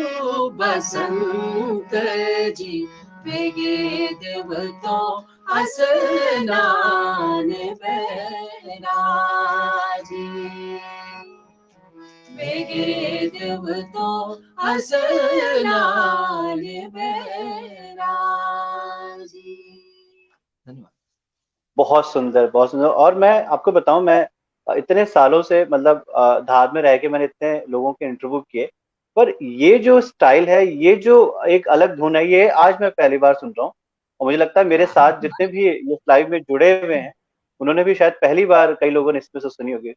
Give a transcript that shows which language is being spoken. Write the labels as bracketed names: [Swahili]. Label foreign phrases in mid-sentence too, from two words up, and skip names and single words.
[Nimadi] बसंत जी वेगे देवतो असनान बैराजी वेगे देवतो असनान बैराजी। [Hindi] धन्यवाद। बहुत सुंदर, बहुत सुंदर। और मैं आपको बताऊं, मैं इतने सालों से मतलब धार में रह के मैंने इतने लोगों के इंटरव्यू किए, पर ये जो स्टाइल है, ये जो एक अलग धुन है, ये आज मैं पहली बार सुन रहा हूँ। और मुझे लगता है मेरे साथ जितने भी ये लाइव में जुड़े हुए हैं, उन्होंने भी शायद पहली बार, कई लोगों ने इसमें से सुनी होगी।